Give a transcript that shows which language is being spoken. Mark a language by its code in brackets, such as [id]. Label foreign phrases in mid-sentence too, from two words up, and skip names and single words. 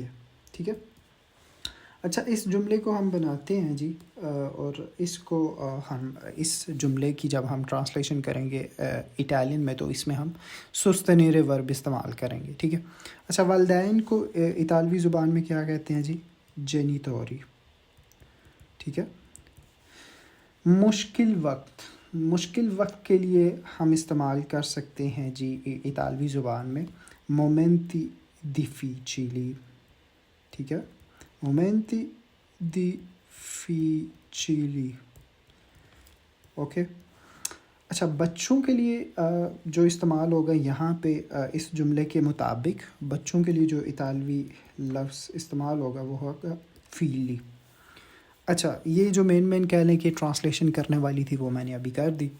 [ur] ٹھیک ہے، اچھا اس جملے کو ہم بناتے ہیں جی اور اس کو ہم اس جملے کی جب ہم ٹرانسلیشن کریں گے اٹالین میں تو اس میں ہم sostenere ورب استعمال کریں گے. ٹھیک ہے، اچھا والدین کو اطالوی زبان میں کیا کہتے ہیں جی جینیتوری. ٹھیک ہے، مشکل وقت کے لیے ہم استعمال کر سکتے ہیں جی اطالوی زبان میں [it] momenti difficili. [ur] ٹھیک ہے، [it] momenti difficili. [ur] اوکے، اچھا بچوں کے لیے جو استعمال ہوگا یہاں پہ اس جملے کے مطابق بچوں کے لیے جو اطالوی لفظ استعمال ہوگا وہ ہوگا فیلی. اچھا، یہ جو مین کہہ لیں کہ ٹرانسلیشن کرنے والی تھی وہ میں نے ابھی کر دی.